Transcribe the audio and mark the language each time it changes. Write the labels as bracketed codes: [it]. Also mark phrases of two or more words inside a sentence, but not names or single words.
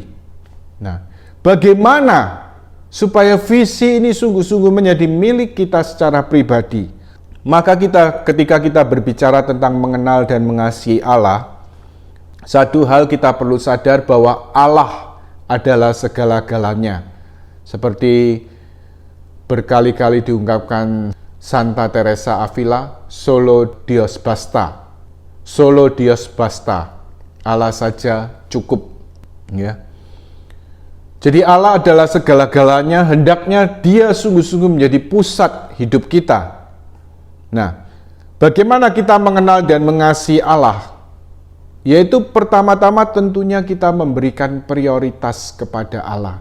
[id] Nah, bagaimana supaya visi ini sungguh-sungguh menjadi milik kita secara pribadi? Maka ketika kita berbicara tentang mengenal dan mengasihi Allah, satu hal kita perlu sadar bahwa Allah adalah segala-galanya. Seperti berkali-kali diungkapkan Santa Teresa Avila, [es] solo Dios basta. Solo Dios basta. [id] Allah saja cukup. Ya. Jadi Allah adalah segala-galanya, hendaknya Dia sungguh-sungguh menjadi pusat hidup kita. Nah, bagaimana kita mengenal dan mengasihi Allah? Yaitu pertama-tama tentunya kita memberikan prioritas kepada Allah.